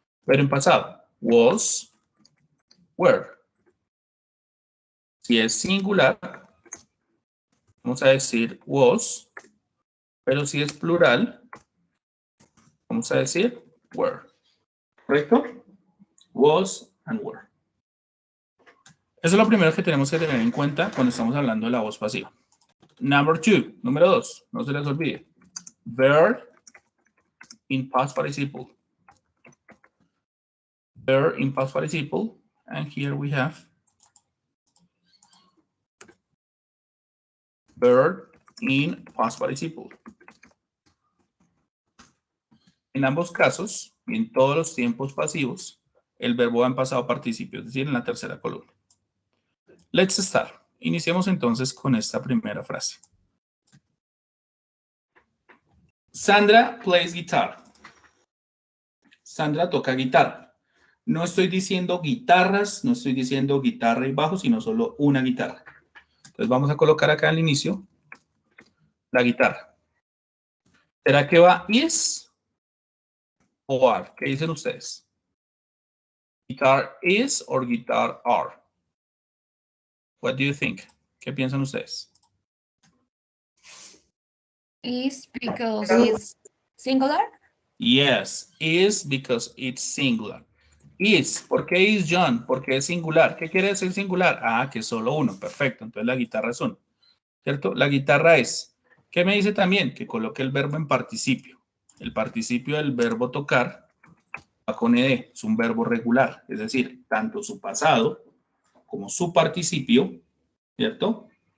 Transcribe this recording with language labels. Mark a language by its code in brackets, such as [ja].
[es] Pero en pasado, was, were. Si es singular, vamos a decir was. Pero si es plural, vamos a decir were. ¿Correcto? Was and were. Eso es lo primero que tenemos que tener en cuenta cuando estamos hablando de la voz pasiva. Número 2, no se les olvide. [en] Verb in past participle. Verb in past participle. And here we have verb in past participle. [es] En ambos casos, y en todos los tiempos pasivos, el verbo va en pasado participio, es decir, en la tercera columna. [en] Let's start. [es] Iniciemos entonces con esta primera frase. [en] Sandra plays guitar. [es] Sandra toca guitarra. No estoy diciendo guitarras, no estoy diciendo guitarra y bajo, sino solo una guitarra. Entonces vamos a colocar acá al inicio la guitarra. ¿Será que va is o are? ¿Qué dicen ustedes? [en] ¿Guitar is or guitar are? What do you think? [es] ¿Qué piensan ustedes? [en] Is because it's singular. Yes, is because it's singular. [es] Is, ¿por qué is John? Porque es singular. ¿Qué quiere decir singular? Ah, que es solo uno. Perfecto, entonces la guitarra es uno. ¿Cierto? La guitarra es. ¿Qué me dice también? Que coloque el verbo en participio. El participio del verbo tocar va con ed, es un verbo regular. Es decir, tanto su pasado como su participio, ¿cierto?